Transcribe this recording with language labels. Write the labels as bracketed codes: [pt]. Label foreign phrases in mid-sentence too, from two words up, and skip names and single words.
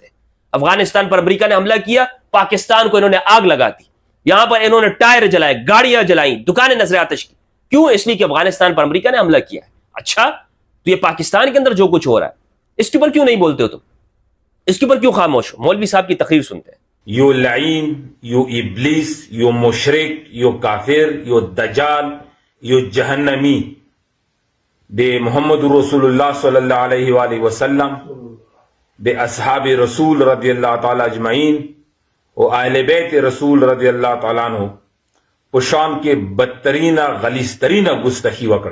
[ur] افغانستان پر امریکہ نے حملہ کیا، پاکستان کو انہوں نے آگ لگا دی، یہاں پر انہوں نے ٹائر جلائے، گاڑیاں جلائیں، دکانیں نظر آتش کی. کیوں؟ اس لیے کہ افغانستان پر امریکہ نے حملہ کیا ہے. اچھا تو یہ پاکستان کے اندر جو کچھ ہو رہا ہے اس کے اوپر کیوں نہیں بولتے ہو تم؟ اس کے اوپر کیوں خاموش ہو؟ مولوی صاحب کی تقریر سنتے ہیں. [ps] یو لعین، یو ابلیس، یو مشرک، یو کافر، یو دجال، یو جہنمی بے محمد رسول اللہ [ar] صلی اللہ علیہ وآلہ وسلم، [ps] بے اصحاب رسول رضی اللہ تعالی اجمعین و اہل بیت رسول رضی اللہ تعالیٰ عنہ پشان کے بدترین غلیظترین گستاخی وکڑا.